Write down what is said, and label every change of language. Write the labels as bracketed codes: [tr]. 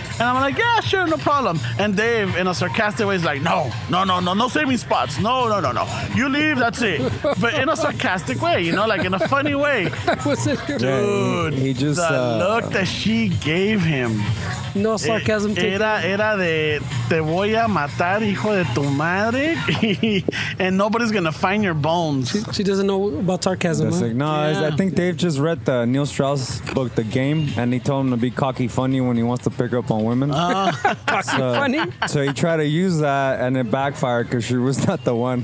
[en] And I'm like, yeah, sure, no problem. And Dave, in a sarcastic way, is like, no saving spots. No. You leave, that's it. But in a sarcastic way, like in a funny way. Dude, he just, the look that she gave him. No sarcasm. [es] Era de, te voy a matar, hijo de tu madre. [en] And nobody's going to find your bones. She doesn't know about sarcasm. Like, no, I think Dave just read the Neil Strauss book, The Game, and he told him to be cocky funny when he wants to pick up on women. Funny? So he tried to use that, and it backfired because she was not the one.